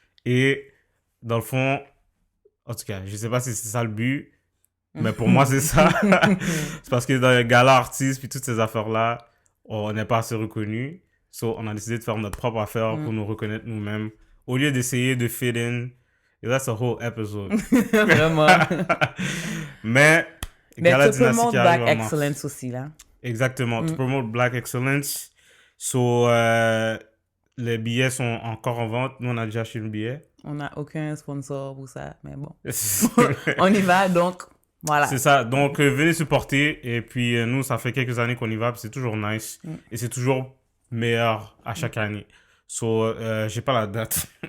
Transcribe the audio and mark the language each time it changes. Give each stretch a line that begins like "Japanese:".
French: Et dans le fond, en tout cas, je ne sais pas si c'est ça le but, mais pour moi, c'est ça. C'est parce que dans les galas artistes, puis toutes ces affaires-là, on n'est pas assez reconnus. So, on a décidé de faire notre propre affaire pour nous reconnaître nous-mêmes. Au lieu d'essayer de
English: fit in. Et that's a whole episode.
French: Vraiment. Mais Gala Dynasty qui arrive Black Excellence aussi, là. Exactement.
English: To promote Black Excellence.
French: So, les billets sont encore en vente. Nous, on a déjà acheté le billet. On n'a aucun sponsor pour ça, mais bon. On y va, donc... Voilà. C'est ça. Donc, venez supporter. Et puis, nous, ça fait quelques années qu'on y va. Puis c'est toujours nice. Et c'est toujours meilleur à chaque année. So, j'ai pas la date.